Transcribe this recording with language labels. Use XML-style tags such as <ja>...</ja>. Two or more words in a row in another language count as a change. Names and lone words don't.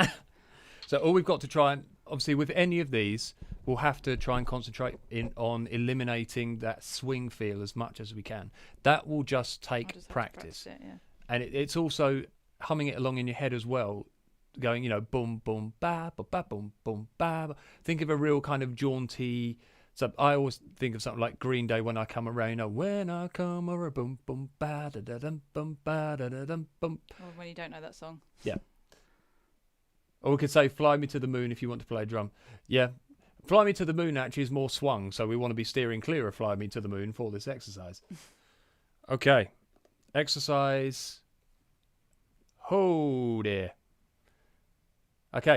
<en>So all we've got to try and, obviously with any of these, we'll have to try and concentrate on eliminating that swing feel as much as we can. That will just I'll take just have to practice. it, yeah. And it's also humming it along in your head as well, going, you know, boom, boom, ba, ba, ba, boom, boom, ba, ba. Think of a real kind of jaunty. So I always think of something like Green Day, When I Come Around. You know, when I come around, boom, boom, ba, da, da, dum, boom, ba, da, da, dum, boom. Or when you don't know that song. Yeah. Or we could say Fly Me to the Moon if you want to play a drum. Yeah. Fly Me to the Moon actually is more swung, so we want to be steering clear of Fly Me to the Moon for this exercise. Okay. Exercise. Oh dear. Okay.</en>